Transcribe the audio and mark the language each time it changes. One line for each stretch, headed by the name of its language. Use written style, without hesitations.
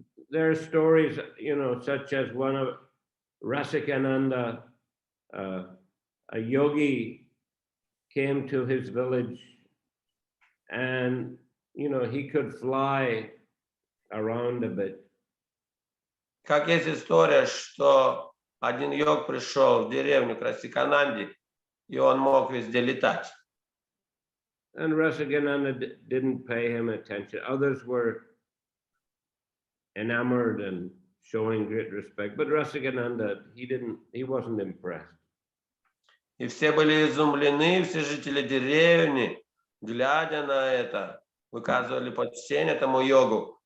English: There are stories, such as one of Rasikananda, a yogi came to his village and, he could fly around a bit.
Russian: Как есть история, что один йог пришел в деревню к Расикананде, и он мог везде летать.
English: And Rasikananda didn't pay him attention. Others were enamored and showing great respect, but Rasikananda, he wasn't impressed.
Russian: И все были изумлены, все жители деревни, глядя на это, выказывали почтение этому йогу.